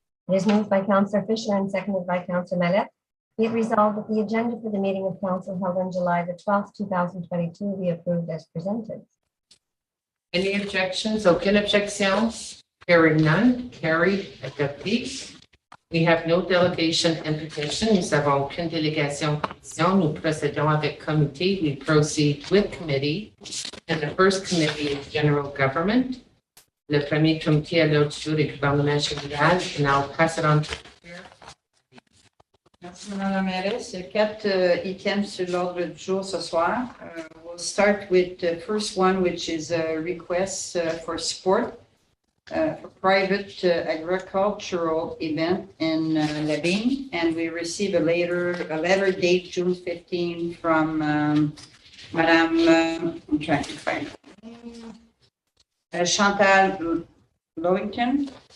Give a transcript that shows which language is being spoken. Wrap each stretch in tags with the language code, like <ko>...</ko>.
<en>It is moved by Councillor Fisher and seconded by Councillor Mallette. Be it resolved that the agenda for the meeting of council held on July the 12th, 2022 be approved as presented. Any objections?</en> <fr>Aucune objection?</fr> <en>Hearing none, carried, adopté. We have no delegation and petition.</en> <fr>Nous avons aucune délégation pétition. Nous procédons avec comité.</fr> <en>We proceed with committee. And the first committee is general government.</en> <fr>Le premier comité à l'ordre du jour est gouvernement général.</fr> <en>And I'll pass it on to the chair.</en> <fr>Merci, Madame la mairesse. Il y a 4 items sur l'ordre du jour ce soir.</fr> <en>We'll start with the first one, which is a request for support for private agricultural event in Labine. And we received a letter date June 15 from Madame, I'm trying to find Chantal Lowington.</en>